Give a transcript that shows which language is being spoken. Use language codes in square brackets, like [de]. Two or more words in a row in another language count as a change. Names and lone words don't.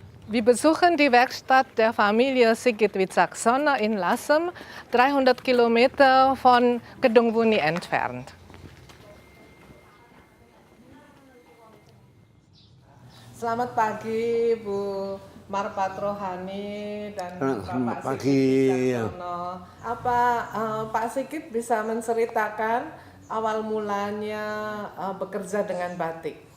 [de] Wir besuchen die Werkstatt der Familie Sigit Wicaksono in Lasem, 300 Kilometer von Kedungwuni entfernt. [id] Selamat pagi Bu Marpat Rohani dan Bapak Sigit Wicaksono. Apa Pak Sigit bisa menceritakan awal mulanya bekerja dengan batik?